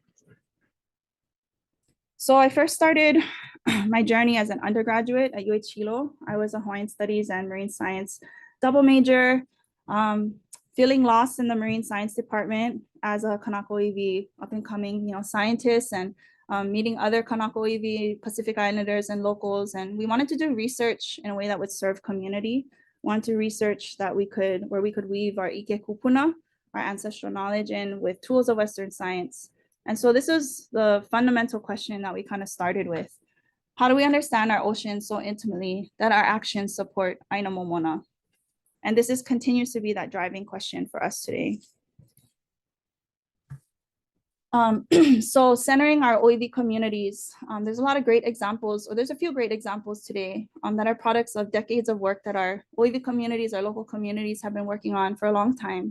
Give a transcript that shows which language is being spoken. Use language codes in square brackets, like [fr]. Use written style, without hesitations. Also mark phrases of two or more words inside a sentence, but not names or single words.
[en] So I first started my journey as an undergraduate at UH Hilo. I was a Hawaiian Studies and Marine Science double major, feeling lost in the Marine Science department as a [haw] Kanaka ʻōiwi [en] up and coming, scientist, and meeting other [haw] Kanaka ʻōiwi [en] Pacific Islanders and locals. And we wanted to do research in a way that would serve community. We wanted to research where we could weave our [haw] ʻike kūpuna, [en] our ancestral knowledge, in with tools of Western science. And so this was the fundamental question that we kind of started with. How do we understand our oceans so intimately that our actions support [haw] ʻāina Momona? [en] And this continues to be that driving question for us today. So centering our ʻōiwi communities, there's a lot of great examples, or there's a few great examples today that are products of decades of work that our ʻōiwi communities, our local communities, have been working on for a long time.